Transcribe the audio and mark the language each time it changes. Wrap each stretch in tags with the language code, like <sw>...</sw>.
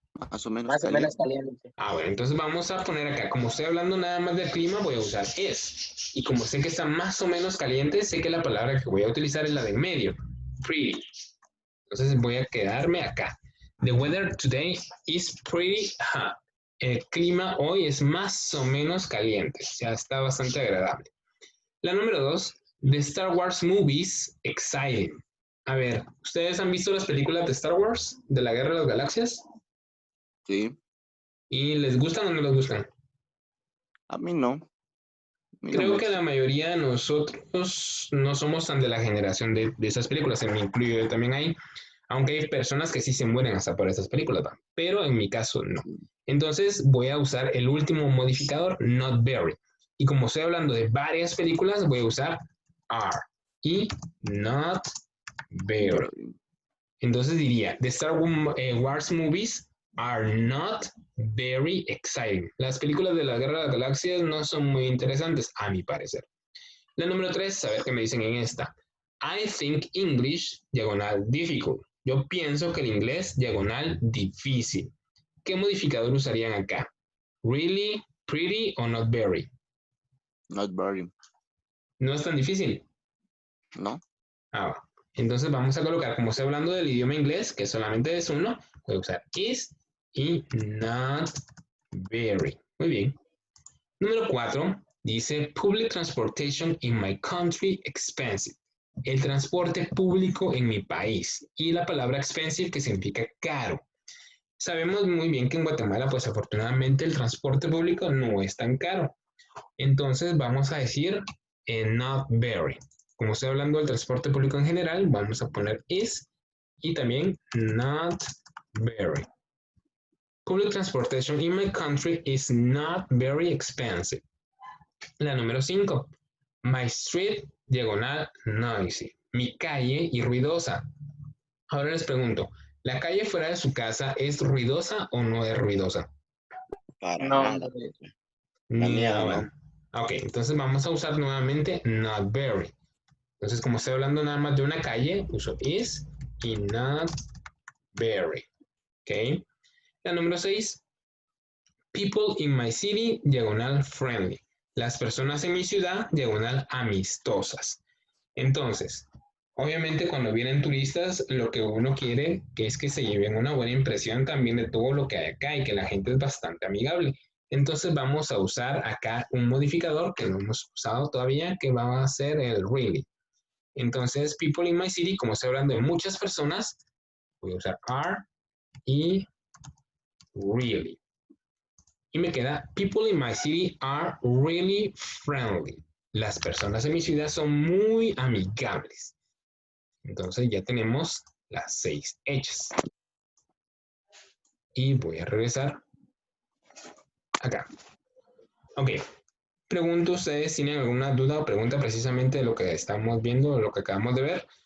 <es>Más o menos Más o menos caliente. caliente. Bueno, entonces vamos a poner acá, como estoy hablando nada más del clima, voy a usar es. Y como sé que está más o menos caliente, sé que la palabra que voy a utilizar es la de en medio, pretty. Entonces voy a quedarme acá.</es> <en>The weather today is pretty hot.</en> <es>El clima hoy es más o menos caliente, o sea, está bastante agradable. La número 2,</es> <en>The Star Wars movies, exciting.</en> <es>A ver, ¿ustedes han visto las películas de Star Wars, de la Guerra de las Galaxias? Sí. ¿Y les gustan o no les gustan? A mí no. A mí no Creo me que gusta. la mayoría de nosotros no somos tan de la generación de esas películas, se me incluyo yo también ahí, aunque hay personas que sí se mueren hasta por esas películas, ¿va? Pero en mi caso no. Entonces voy a usar el último modificador, not very. Y como estoy hablando de varias películas, voy a usar are y not very. Entonces diría,</es> <en>the Star Wars movies are not very exciting.</en> <es>Las películas de la Guerra de las Galaxias no son muy interesantes, a mi parecer. La número 3, a ver qué me dicen en esta.</es> <en>I think English, diagonal, difficult.</en> <es>Yo pienso que el inglés, diagonal, difícil. ¿Qué modificador usarían acá?</es> <en>Really, pretty o not very? Not very.</en> <es>No es tan difícil. ¿No? Entonces vamos a colocar, como estoy hablando del idioma inglés, que solamente es uno, voy a usar is y not very. Muy bien. Número 4 dice</es> <en>public transportation in my country expensive.</en> <es>El transporte público en mi país. Y la palabra expensive que significa caro. Sabemos muy bien que en Guatemala, pues afortunadamente el transporte público no es tan caro. Entonces vamos a decir not very. Como estoy hablando del transporte público en general, vamos a poner is y también not very.</es> <en>Public transportation in my country is not very expensive.</en> <es>La número 5.</es> <en>My street, diagonal, noisy.</en> <es>Mi calle y ruidosa. Ahora les pregunto, ¿la calle fuera de su casa es ruidosa o no es ruidosa? Para No, nada. La Ni mía ahora. no. Ok, entonces vamos a usar nuevamente not very. Entonces, como estoy hablando nada más de una calle, uso is y not very. Ok. La número 6.</es> <en>People in my city, diagonal friendly.</en> <es>Las personas en mi ciudad, diagonal amistosas. Entonces, obviamente cuando vienen turistas, lo que uno quiere que es que se lleven una buena impresión también de todo lo que hay acá y que la gente es bastante amigable. Entonces vamos a usar acá un modificador que no hemos usado todavía, que va a ser el really. Entonces,</es> <en>people in my city,</en> <es>como estoy hablando de muchas personas, voy a usar are y really. Y me queda,</es> <en>people in my city are really friendly.</en> <es>Las personas en mi ciudad son muy amigables. Entonces ya tenemos las 6 hechas. Y voy a regresar acá. Ok. Pregunto ustedes si tienen alguna duda o pregunta precisamente de lo que estamos viendo, de lo que acabamos de ver.</es>